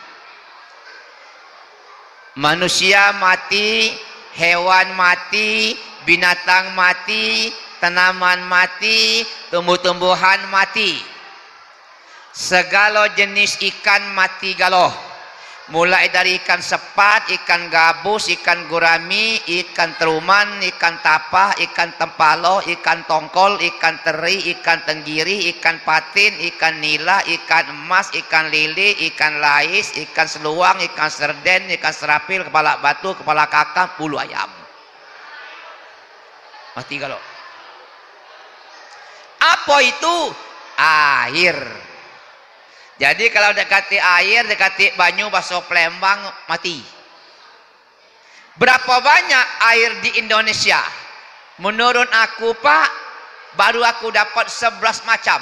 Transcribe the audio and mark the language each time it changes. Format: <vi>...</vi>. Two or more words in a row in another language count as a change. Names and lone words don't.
<id>Manusia mati, hewan mati, binatang mati, tanaman mati, tumbuh-tumbuhan mati. Segala jenis ikan mati galoh. Mulai dari ikan sepat, ikan gabus, ikan gurami, ikan teruman, ikan tapah, ikan tempalo, ikan tongkol, ikan teri, ikan tenggiri, ikan patin, ikan nila, ikan emas, ikan lili, ikan lais, ikan seluang, ikan serden, ikan serapil, kepala batu, kepala kakap, bulu ayam. Mati galoh. Apa itu? Air. Jadi kalau dekati air, dekati banyu, bahasa Palembang, mati. Berapa banyak air di Indonesia? Menurut aku Pak, baru aku dapat 11 macam.</id>